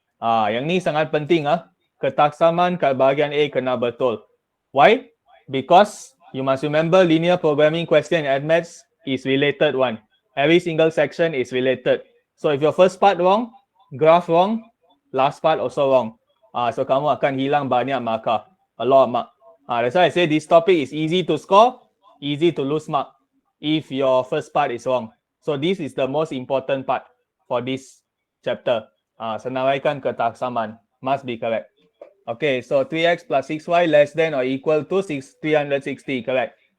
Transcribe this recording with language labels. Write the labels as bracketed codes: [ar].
[ms] Yang ni sangat penting Ketaksaman kat bahagian A kena betul. [en] Why? Because you must remember linear programming question and maths is related one. Every single section is related. So if your first part wrong, graph wrong, last part also wrong. [ms] So kamu akan hilang banyak markah. [en] A lot of mark. That's why I say this topic is easy to score, easy to lose mark if your first part is wrong. So this is the most important part for this chapter. [ms] Senaraikan ketaksaman [en] must be correct. Okay, so 3x plus 6y less than or equal to 360, correct?